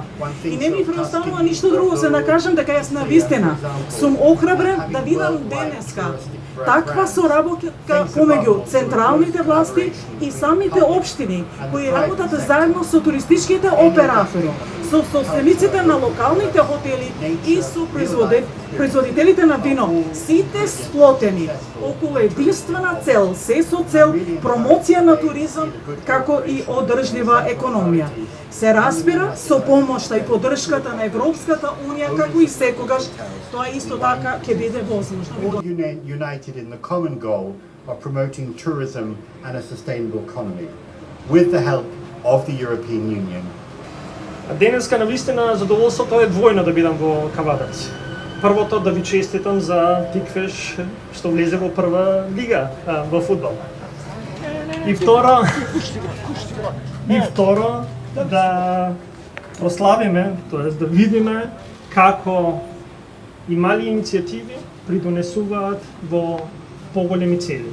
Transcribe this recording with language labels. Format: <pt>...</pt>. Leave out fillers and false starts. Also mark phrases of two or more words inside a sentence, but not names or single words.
<mk>И не ми преостанува ништо друго се да кажам дека јас навистина сум охрабрен да видам денеска таква соработка помеѓу централните власти и самите општини кои работат заедно со туристичките оператори, со собствениците на локалните хотели и со производителите на вино, сите сплотени околу единствена цел, се со цел промоција на туризам како и одржлива економија. Се разбира со помошта и поддршката на Европската унија како и секогаш, тоа исто така ќе биде возможно.</mk> <en>All united in the common goal of promoting tourism and a sustainable economy with the help of the European Union.</en> <mk>Денеска навистина задоволството е двојно да бидам во Кавадарци. Првото да ви честитам за Тиквеш што влезе во прва лига во фудбал. И второ да прославиме, тоест да видиме како и мали иницијативи придонесуваат во поголеми цели.</mk>